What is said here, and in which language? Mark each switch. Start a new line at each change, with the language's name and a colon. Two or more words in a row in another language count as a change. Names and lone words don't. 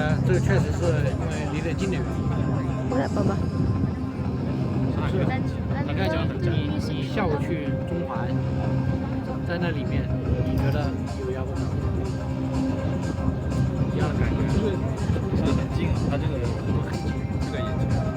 Chinese: 这个确实是因为离得近的原因。
Filipino: Wala pa ba?
Chinese: 大概讲你下午去中环，在那里面，你觉得有压迫感？一样的感觉，就是它很近，它这个很近，这个也近。